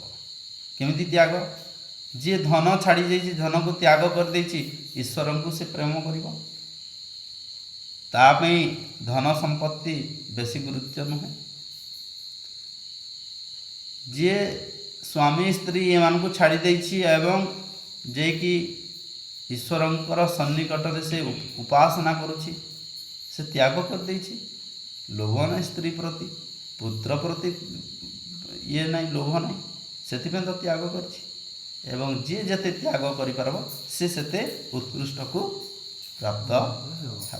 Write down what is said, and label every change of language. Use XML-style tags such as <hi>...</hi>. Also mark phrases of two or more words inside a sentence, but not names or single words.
<or>କେମିତି ତ୍ୟାଗ? ଯିଏ ଧନ ଛାଡ଼ି ଯାଇଛି, ଧନକୁ ତ୍ୟାଗ କରିଦେଇଛି, ଈଶ୍ୱରଙ୍କୁ ସେ ପ୍ରେମ କରିବ। ତା ପାଇଁ ଧନ ସମ୍ପତ୍ତି ବେଶୀ ଗୁରୁତ୍ୱ ନୁହେଁ। ଯିଏ ସ୍ୱାମୀ ସ୍ତ୍ରୀ एମାନଙ୍କୁ ଛାଡ଼ି ଦେଇଛି ଏବଂ ଯେକି ଈଶ୍ୱରଙ୍କର ସନ୍ନିକଟରେ ସେ ଉପାସନା କରୁଛି, ସେ ତ୍ୟାଗ କରିଦେଇଛି। ଲୋଭ ନାହିଁ ସ୍ତ୍ରୀ ପ୍ରତି, ପୁତ୍ର ପ୍ରତି ଇଏ ନାହିଁ, ଲୋଭ ନାହିଁ, ସେଥିପାଇଁ ତ ତ୍ୟାଗ କରିଛି। ଏବଂ ଯିଏ ଯେତେ ତ୍ୟାଗ କରିପାରିବ ସେ ସେତେ ଉତ୍କୃଷ୍ଟକୁ ପ୍ରାପ୍ତ ହେବ।</or>